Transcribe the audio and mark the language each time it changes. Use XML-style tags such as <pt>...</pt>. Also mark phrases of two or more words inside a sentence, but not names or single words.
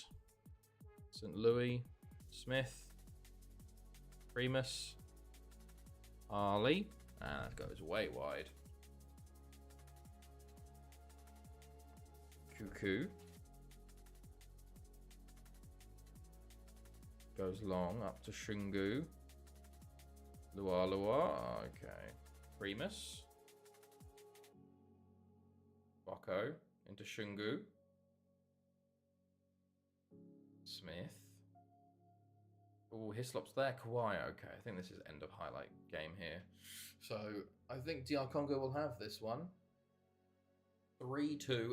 <en>St. Louis. Smith. Primus. Ali. And that goes way wide. Cuckoo. Goes long up to Shungu. Lua Lua. Okay. Primus. Boko into Shungu. Smith. Oh, Hislop's there. Kawaii. Okay, I think this is end of highlight game here. So I think DR Congo will have this one. 3-2.</en>